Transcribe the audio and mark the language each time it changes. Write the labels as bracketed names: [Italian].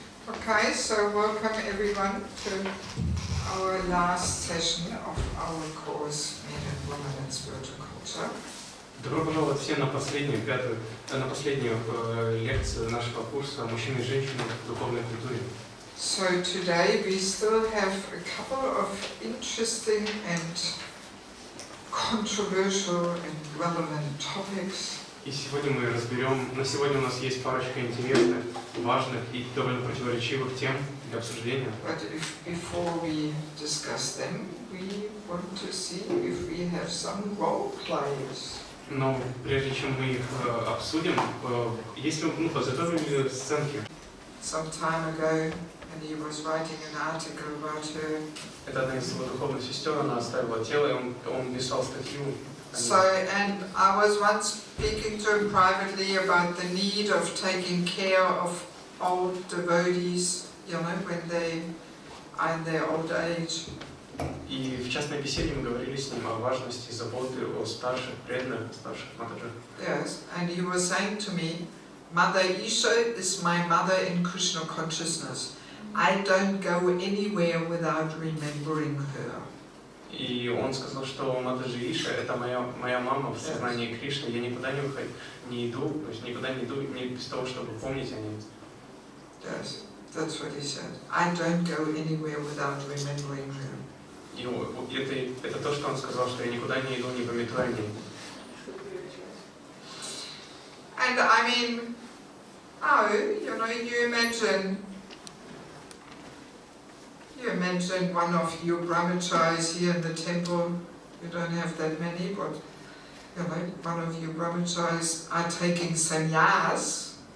[English] Okay, so welcome everyone to our last session of our course Men and Women in Spiritual Culture. [Russian] Добро пожаловать все на последнюю лекцию нашего курса «Мужчины и женщины в духовной культуре». [English] So today we still have a couple of interesting and controversial and relevant topics. [Russian] И сегодня мы разберем, на сегодня у нас есть парочка интересных, важных и довольно противоречивых тем для обсуждения. [English] But before we discuss them, we want to see if we have some role players. [Russian] Но прежде чем мы их обсудим, если мы подготовили сценки. [English] Some time ago, and he was writing an article about her. [Russian] Это одна из его духовных сестер, она оставила тело, и он писал статью. [English] So, and I was once speaking to him privately about the need of taking care of old devotees, you know, when they are in their old age. [Russian] И в частной беседе мы говорили с ним о важности заботы о старших преданных, старших матаджах. [English] Yes, and he was saying to me, Mother Isha is my mother in Krishna consciousness. I don't go anywhere without remembering her. [Russian] И он сказал, что Матаджи Иша это моя мама в сознании Кришны. Я никуда не иду, то есть никуда не иду не без того, чтобы помнить о ней. [English] Yes, that's what he said. I don't go anywhere without remembering her. [Russian] И это то, что он сказал, что я никуда не иду, не памятуя о ней. [English] And I mean, you know, you imagine one of you brahmacharis here in the temple. You don't have that many, but you know, one of you brahmacharis are taking sannyas.